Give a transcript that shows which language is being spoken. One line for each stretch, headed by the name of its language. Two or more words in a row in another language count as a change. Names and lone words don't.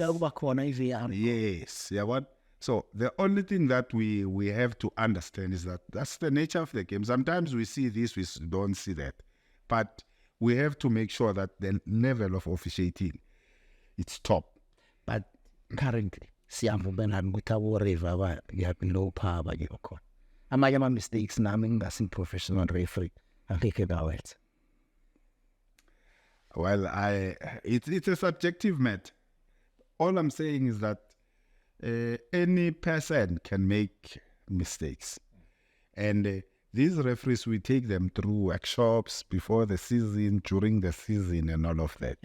English: Yes. Yeah. What? So the only thing that we have to understand is that that's the nature of the game. Sometimes we see this, we don't see that. But we have to make sure that the level of officiating it's top. But currently,
Zulu: siyavumelana ukuthi abo-refa
English: low power
Zulu: abanye bakhona. Amanye ama-mistakes nami ngingasi-professional referee angeke ngawenza.
English: Well, it's a subjective matter. All I'm saying is that any person can make mistakes. And these referees, we take them through workshops before the season, during the season, and all of that.